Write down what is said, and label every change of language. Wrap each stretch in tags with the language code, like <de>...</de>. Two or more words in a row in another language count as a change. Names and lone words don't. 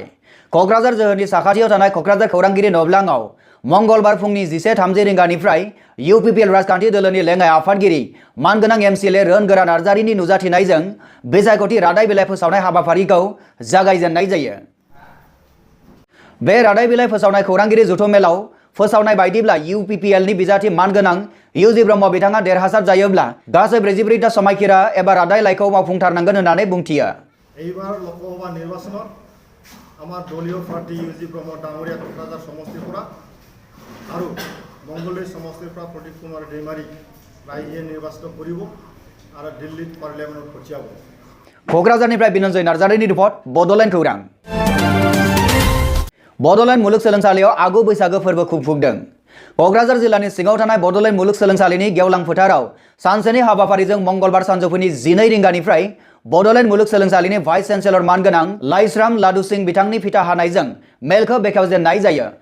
<brx>क'क्राझार जोहोरनि साखाथियाव थानाय क'क्राझार खौरांगिरि नब्लाङाव मंगलबार फुंनि 11:30 रिंगानिफ्राय UPPL राजखान्थि दोलोनि लेङाइ आफादगिरि मानगोनां MCLA रोनगोरा नार्जारिनि नुजाथिनायजों बिसायख'थि रादाय बिलाइ फोसावनाय हाबाफारिखौ जागायजेननाय जायो। बे रादाय बिलाइ फोसावनाय खौरांगिरि जथुमेलाव फोसावनाय बायदिब्ला UPPLनि बिजाथि मानगोनां UG ब्रह्म बिथाङा देरहासार जायोब्ला गासै 44टा समायखिरा एबा रादाय लाइखौ मावफुंथारनांगोन होननानै बुंथियो।</brx> <as>এইবাৰ লোকসভা নিৰ্বাচনত আমাৰ দলীয় প্ৰাৰ্থী UG ব্ৰহ্ম ডাঙৰীয়া কক্ৰাঝাৰ সমষ্টিৰ পৰা আৰু মংগলদৈ সমষ্টিৰ পৰা প্ৰদীপ কুমাৰ दैमाৰী ৰাইজে নিৰ্বাচিত কৰিব আৰু দিল্লীত পাৰ্লিয়ামেণ্টত পঠিয়াব।</as> <brx>क'क्राझारनिफ्राय बिनन्जय नार्जारिनि रिपर्ट बड'लेण्ड खौरां। बड'लेण्ड मुलुगसोलोंसालियाव आगु बैसागो फोरबो खुंफुंदों। क'क्राझार जिल्लानि सिङाव थानाय बड'लेण्ड मुलुगसोलोंसालिनि गेवलां फोथाराव सानसेनि हाबाफारिजों मंगलबार सानजौफुनि 12 रिंगानिफ्राय बड'लेण्ड मुलुगसोलोंसालिनि भाइस चेन्सेलर मानगोनां लाइस्राम लादु सिंह बिथांनि फिथा हानायजों मेलखौ बेखेवजेननाय जायो।</brx>